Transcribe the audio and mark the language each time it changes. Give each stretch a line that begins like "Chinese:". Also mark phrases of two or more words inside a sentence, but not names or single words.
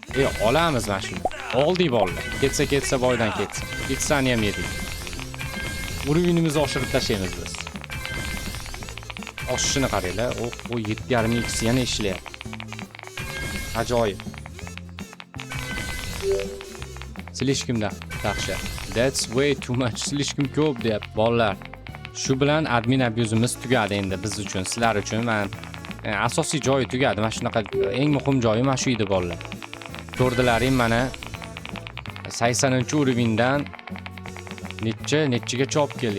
Uzbek: Olamiz mana shuni. Oldik bolalar. Ketsa boydan ketsin. 2 saniya ham yedik. Urovinimizni oshirib tashlaymiz biz. Oshishini qaranglar. O 7,5 x yana ishlayapti. Ajoyib. Silishkimda yaxshi.
English: That's way too much.
Uzbek: Silishkim ko'p deb bolalar. Shu bilan admin abuzimiz tugadi endi biz uchun, sizlar uchun. Men asosiy joyi tugadi. Mana shunaqa eng muhim joyi mana shu edi bolalar. Ko'rdilaring mana 80-urovingdan nechiga chop keldik?